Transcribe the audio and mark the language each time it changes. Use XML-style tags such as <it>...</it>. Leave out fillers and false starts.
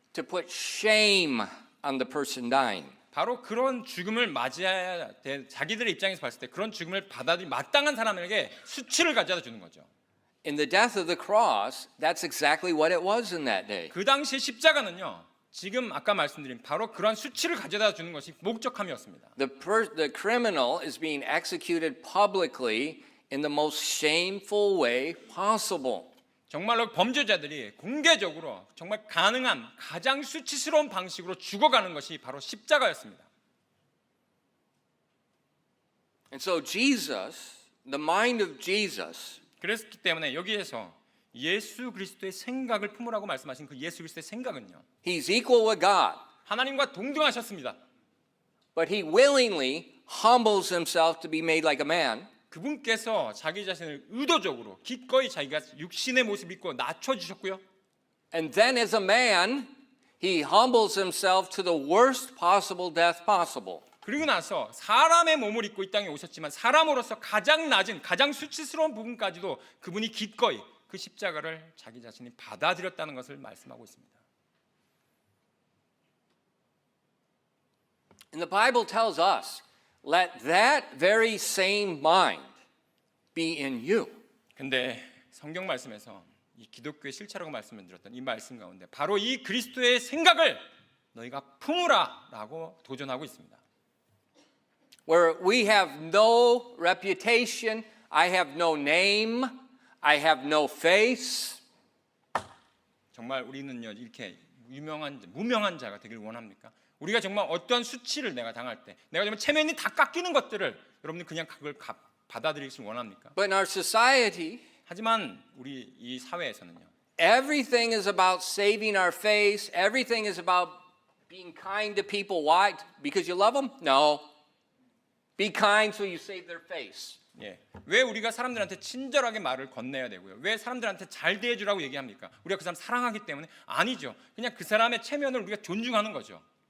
<en>To put shame on the person dying.</en> <ko>바로 그런 죽음을 맞이해야 될 자기들의 입장에서 봤을 때 그런 죽음을 받아들이 마땅한 사람에게 수치를 가져다 주는 거죠.</ko> <en>In the death of the cross, that's exactly what it was in that day.</en> <ko>그 당시 십자가는요, 지금 아까 말씀드린 바로 그런 수치를 가져다 주는 것이 목적함이었습니다.</ko> <en>The criminal is being executed publicly in the most shameful way possible.</en> <ko>정말로 범죄자들이 공개적으로 정말 가능한 가장 수치스러운 방식으로 죽어가는 것이 바로 십자가였습니다.</ko> <en>And so Jesus, the mind of Jesus,</en> <ko>그랬기 때문에 여기에서 예수 그리스도의 생각을 품으라고 말씀하신 그 예수 그리스도의 생각은요,</ko> <en>he's equal with God,</en> <ko>하나님과 동등하셨습니다.</ko> <en>but he willingly humbles himself to be made like a man.</en> <ko>그분께서 자기 자신을 의도적으로 기꺼이 자기가 육신의 모습을 입고 낮춰주셨고요.</ko> <en>And then as a man, he humbles himself to the worst possible death possible.</en> <ko>그리고 나서 사람의 몸을 입고 이 땅에 오셨지만 사람으로서 가장 낮은 가장 수치스러운 부분까지도 그분이 기꺼이 그 십자가를 자기 자신이 받아들였다는 것을 말씀하고 있습니다.</ko> <en>And the Bible tells us, let that very same mind be in you.</en> <ko>근데 성경 말씀에서 이 기독교의 실체라고 말씀을 드렸던 이 말씀 가운데 바로 이 그리스도의 생각을 너희가 품으라라고 도전하고 있습니다.</ko> <en>Where we have no reputation, I have no name, I have no face.</en> <ko>정말 우리는요 이렇게 무명한 자가 되길 원합니까? 우리가 정말 어떠한 수치를 내가 당할 때 내가 정말 체면이 다 깎이는 것들을 여러분들 그냥 그걸 받아들이길 원합니까?</ko> <en>But in our society,</en> <ko>하지만 우리 이 사회에서는요,</ko> <en>everything is about saving our face. Everything is about being kind to people. Why? Because you love them? No. Be kind so you save their face.</en> <ko>예, 왜 우리가 사람들한테 친절하게 말을 건네야 되고요? 왜 사람들한테 잘 대해주라고 얘기합니까? 우리가 그 사람 사랑하기 때문에? 아니죠. 그냥 그 사람의 체면을 우리가 존중하는 거죠.</ko>